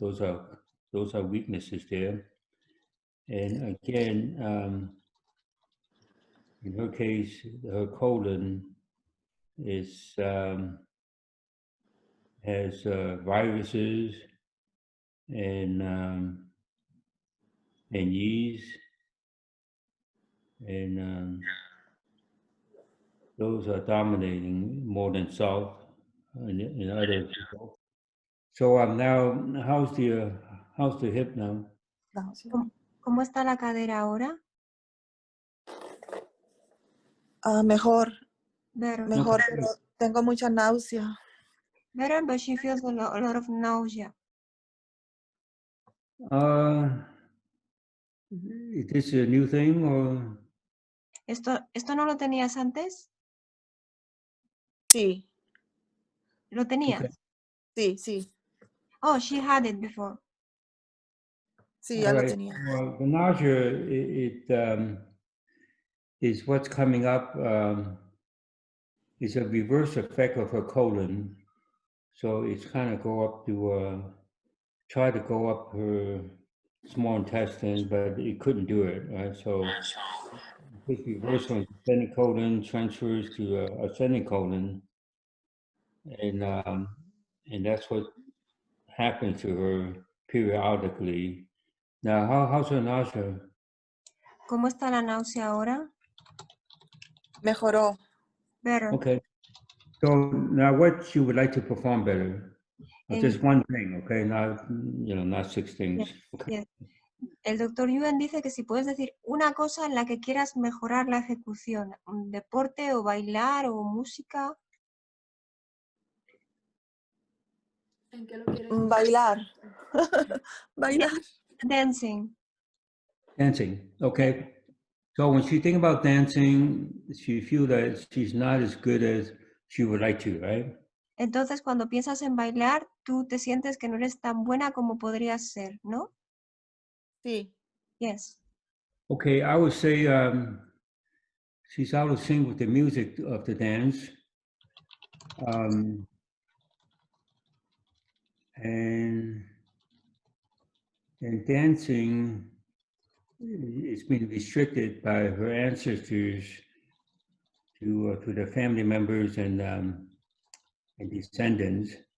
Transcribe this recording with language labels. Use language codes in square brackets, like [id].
[en] Those are weaknesses there. And again, in her case, her colon is has viruses and yeast, and those are dominating more than salt in other people. So now, how's the hip now? [es] ¿Cómo está la cadera ahora? Mejor, [en] Better. [es] mejor, [en] Okay. [es] pero tengo mucha náusea. [en] Better, but she feels a lot of nausea. Is this a new thing or? [es] ¿Esto no lo tenías antes? Sí, ¿Lo tenías? [en] Okay. [es] sí, [en] Oh, she had it before. [es] sí, ya [en] All [es] lo [en] right. [es] tenía. [en] Well, the nausea, is what's coming up. Is a reverse effect of her colon, so it's kind of go up to try to go up her small intestine, but it couldn't do it. Right, so this reversal of ascending colon transfers to ascending colon, and that's what happens to her periodically. Now, how's her nausea? [es] ¿Cómo está la náusea ahora? Mejoró. [en] Better. Okay. So now, what you would like to perform better? Just one thing, okay? Not 6 things. Yes, Okay. yes. [es] El doctor Yuen dice que si puedes decir una cosa en la que quieras mejorar la ejecución, un deporte o bailar o música. ¿En qué lo quieres? Bailar. Bailar. [en] Dancing. Dancing, okay. So when she think about dancing, she feel that she's not as good as she would like to, right? [es] Entonces, cuando piensas en bailar, tú te sientes que no eres tan buena como podrías ser, ¿no? Sí. [en] Yes. Okay, I would say she's out of sync with the music of the dance. And dancing is been restricted by her ancestors to their family members and descendants.